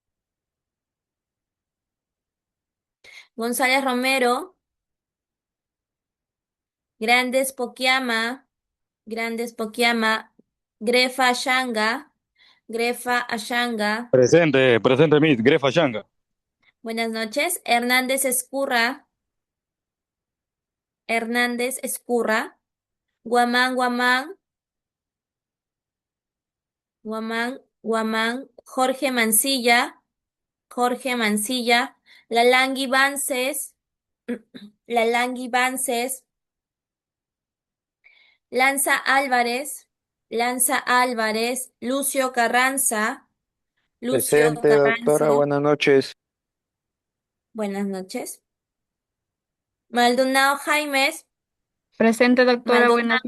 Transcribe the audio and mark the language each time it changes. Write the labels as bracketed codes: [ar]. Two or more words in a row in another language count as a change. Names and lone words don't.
[es] González Romero, Grandes Poquiama, Grandes Poquiama, Grefa Ashanga, Grefa Ashanga. Presente, presente, Miss Grefa Shanga. Buenas noches. Hernández Escurra, Hernández Escurra, Guamán, Guamán, Guamán, Guamán, Jorge Mancilla, Jorge Mancilla, Lalangui Vances, Lalangui Vances, Lanza Álvarez, Lanza Álvarez, Lucio Carranza, Lucio Presente, doctora, Carranza, buenas noches. buenas noches. Maldonado Jaimes, Presente, doctora. Buenas